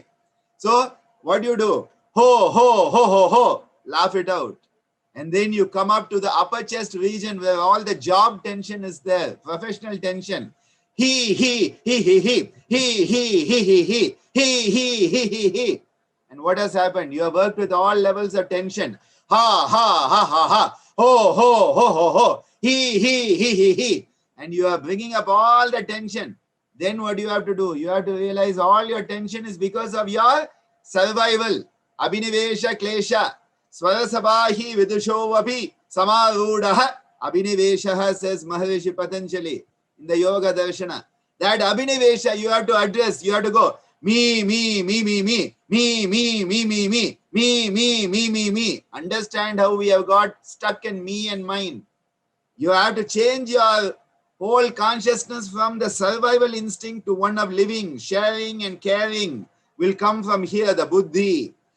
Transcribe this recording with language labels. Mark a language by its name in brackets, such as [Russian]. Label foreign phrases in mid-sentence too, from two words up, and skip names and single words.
[English] So what do? Ho, ho, ho, ho, ho. Laugh it out. And then you come up to the upper chest region where all the job tension is there, professional tension. He. And what has happened? You have worked with all levels of tension. Ha, ha, ha, ha, ha. Ho, ho, ho, ho, ho. He. And you are bringing up all the tension. Then what do you have to do? You have to realize all your tension is because of your survival. [Sanskrit] Abhinivesha klesha. Swarasabahi vidusho abhi samarudaha. [English] Abhinivesha, says Maharishi Patanjali in the Yoga Darshana. That Abhinivesha you have to address. You have to go me. Understand how we have got stuck in me and mine. You have to change your whole consciousness from the survival instinct to one of living, sharing and caring will come from here, the buddhi.